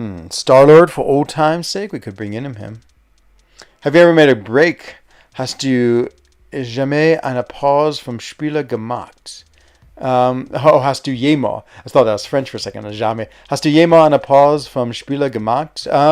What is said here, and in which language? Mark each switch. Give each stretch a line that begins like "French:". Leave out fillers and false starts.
English: Star-Lord for old time's sake. We could bring in him. Have you ever made a break?
German: Hast du jamais eine Pause vom Spieler gemacht? Hast du jemals,
English: I thought that was French for a second, jamais.
German: Hast du jemals eine Pause vom Spieler gemacht?